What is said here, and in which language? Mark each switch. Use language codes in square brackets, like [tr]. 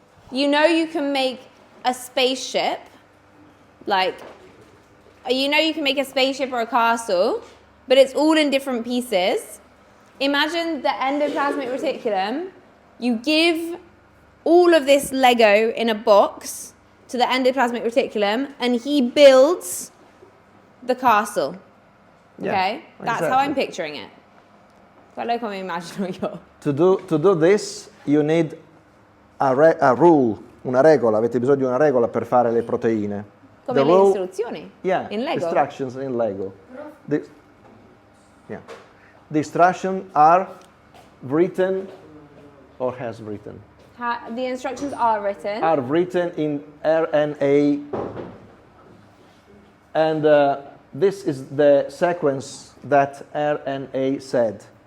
[en] You know you can make a spaceship. Like, you know you can make a spaceship or a castle, but it's all in different pieces. Imagine the endoplasmic reticulum. You give all of this Lego in a box to the endoplasmic reticulum, and he builds the castle. Okay? That's how I'm picturing it. [it] Quello come immagino io. [en] To do this, you need a rule, [it] una regola. Avete bisogno di una regola per fare le proteine. Come le istruzioni? [en] Yeah, [it] in Lego? [en] instructions in Lego. The instructions are written or has written. The instructions are written. Are written in RNA. And this is the sequence that RNA said.